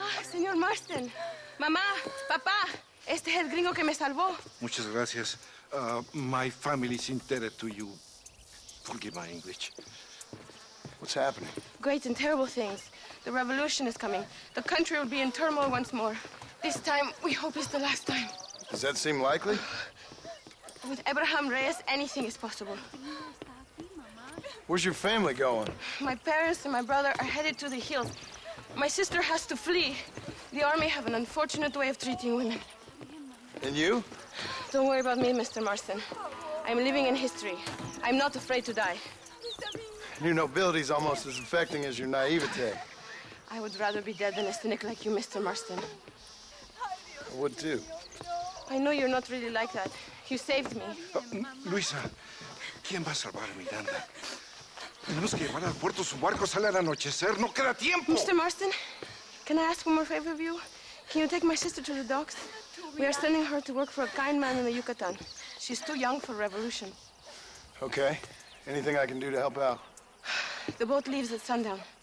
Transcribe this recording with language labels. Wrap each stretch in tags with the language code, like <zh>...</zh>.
<es>Señor Marston, mamá, papá, este es el gringo que me salvó. Muchas gracias.</es> <en>My family is indebted to you. Forgive my English. What's happening? Great and terrible things. The revolution is coming. The country will be in turmoil once more. This time, we hope it's the last time. Does that seem likely? With Abraham Reyes, anything is possible. Where's your family going? My parents and my brother are headed to the hills. My sister has to flee. The army have an unfortunate way of treating women. And you? Don't worry about me, Mr. Marston. I'm living in history. I'm not afraid to die. Your nobility's almost as affecting as your naivete. I would rather be dead than a cynic like you, Mr. Marston. I would too. I know you're not really like that. You saved me.</en> <es>Luisa, ¿quién va a salvar a Miranda? Tenemos que llevar al puerto. Su barco sale al anochecer. No queda tiempo.</es> <en>Mr. Marston, can I ask one more favor of you? Can you take my sister to the docks? We are sending her to work for a kind man in the Yucatan. She's too young for revolution. Okay. Anything I can do to help out? The boat leaves at sundown.</en>